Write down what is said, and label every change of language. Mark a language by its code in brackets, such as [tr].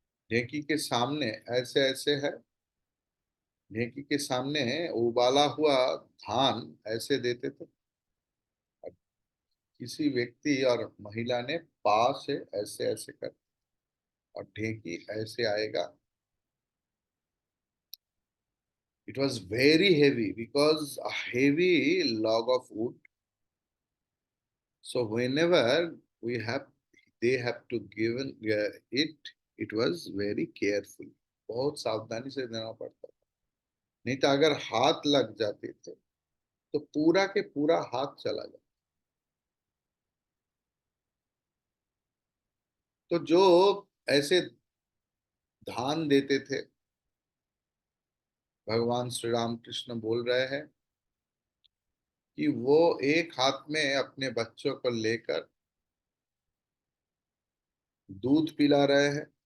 [hi] ढेंकी के सामने ऐसे ऐसे है, ढेंकी के सामने उबाला हुआ धान ऐसे देते थे। किसी व्यक्ति और महिला ने पास से ऐसे ऐसे कर और ढेंकी ऐसे आएगा। [en] It was very heavy because a heavy log of wood. So whenever they have to give it, it was very careful. [hi] बहुत सावधानी से देना पड़ता था, नहीं तो अगर हाथ लग जाते थे तो पूरा के पूरा हाथ चला जाता। तो जो ऐसे धान देते थे, भगवान श्री राम कृष्ण बोल रहे हैं कि वो एक हाथ में अपने बच्चों को लेकर दूध पिला रहे हैं,